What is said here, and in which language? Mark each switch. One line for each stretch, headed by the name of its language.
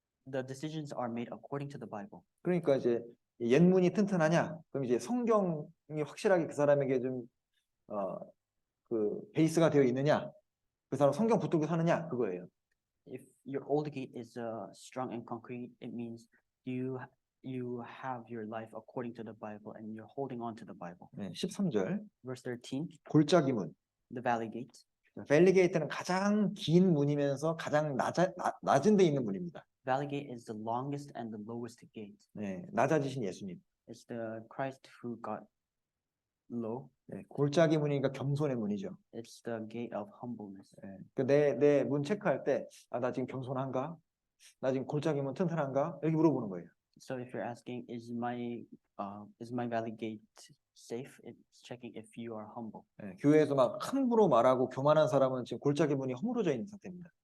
English: The decisions are made according to the Bible.
Korean: 그러니까 이제 옛 문이 튼튼하냐? 그럼 이제 성경이 확실하게 그 사람에게 좀 그 베이스가 되어 있느냐? 그 사람 성경 붙들고 사느냐? 그거예요.
English: If your old gate is strong and concrete, it means you have your life according to the Bible and you're holding on to the Bible.
Korean: 네, 13절.
English: Verse 13.
Korean: 골짜기 문.
English: The valley gate.
Korean: 밸리 게이트는 가장 긴 문이면서 가장 낮은 데 있는 문입니다.
English: Valley gate is the longest and the lowest gate.
Korean: 네, 낮아지신 예수님.
English: It's the Christ who got low.
Korean: 네, 골짜기 문이니까 겸손의 문이죠.
English: It's the gate of humbleness.
Korean: 네, 내 문 체크할 때, 나 지금 겸손한가? 나 지금 골짜기 문 튼튼한가? 이렇게 물어보는 거예요.
English: So if you're asking, is my valley gate safe? It's checking if you are humble.
Korean: 네, 교회에서 막 함부로 말하고 교만한 사람은 지금 골짜기 문이 허물어져 있는 상태입니다.